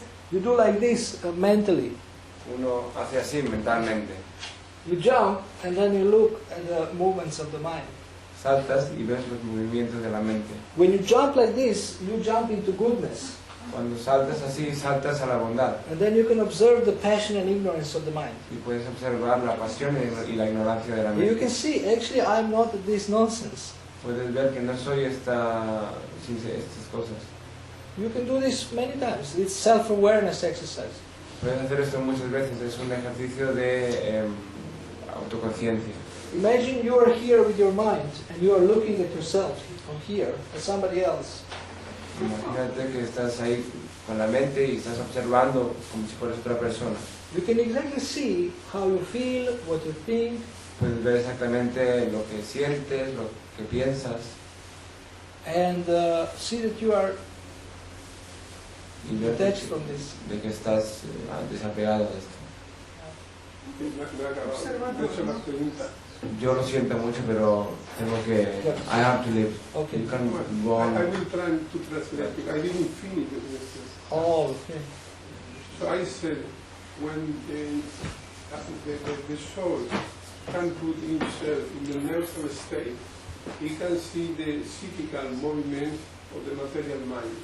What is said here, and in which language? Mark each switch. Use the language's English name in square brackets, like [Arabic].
[English] You do like this mentally. [Spanish] Uno hace así mentalmente. [English] You jump and then you look at the movements of the mind. [Spanish] Saltas y ves los movimientos de la mente. [English] When you jump like this, you jump into goodness. [Spanish] Cuando saltas así, saltas a la bondad. [English] And then you can observe the passion and ignorance of the mind. [Spanish] Y puedes observar la pasión y la ignorancia de la [English] You can [Spanish] mente. [English] see, actually, I'm not this nonsense. [Spanish] Puedes ver que no soy estas cosas. [English] You can do this many times. It's self-awareness exercise. [Spanish] Puedes hacer esto muchas veces. Es un ejercicio de autoconciencia. [English] Imagine you are here with your mind and you are looking at yourself from here, at somebody else. [Spanish] Imagínate que estás ahí con la mente y estás observando como si fueras otra persona. [English] You can exactly see how you feel, what you think, [Spanish] Puedes ver exactamente lo que sientes, lo que piensas [English] and see that you are [Spanish] y ver [English] detached from this. [Spanish] de que estás desapegado de esto. Me ha acabado. De hecho, la pregunta. Yo lo siento mucho, pero tengo que... [English] I have to leave. Okay. You can go I on. will try to translate it. I didn't finish it. Oh, okay. So I said, when the soul can put himself in the neutral state, he can see the psychical movement of the material mind.